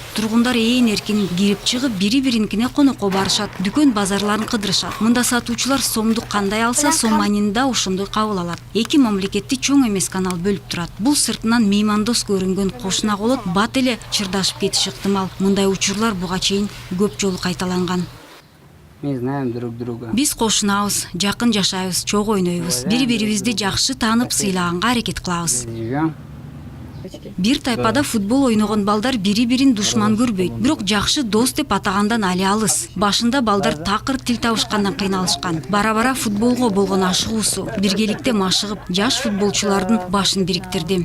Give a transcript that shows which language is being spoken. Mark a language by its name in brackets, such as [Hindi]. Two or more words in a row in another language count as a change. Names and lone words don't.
[Kyrgyz] Тургундар ээн эркин кирип чыгып, бири-биринкине конокко барышат, дүкөн базарларын кыдырышат. Мында сатуучулар сомду кандай алса, соманин да ошондой кабыл алат. Эки мамлекетти чоң эмес канал бөлүп турат. Бул сыртынан меймандос көрүнгөн кошуна колот бат эле чырдашып кетиши ыктымал. Мындай учурлар буга чейин көп жолу кайталанган. [Russian] Мы знаем друг друга. [Kyrgyz] Биз кошунабыз, жакын жашайбыз, чогуу ойнойбуз. Бири-бирибизди жакшы таанып, сыйлаганга аракет кылабыз. [Russian] Живем. [Kyrgyz] Бир тайпада футбол ойногон балдар бири-бирин душман көрбөйт, бирок жакшы дос деп атагандан али алыс. Башында балдар такыр тил табышкандан кыйналышкан. Бара-бара футболго болгон ашыгуусу, биргеликте машыгып, жаш футболчулардын башын бириктирди.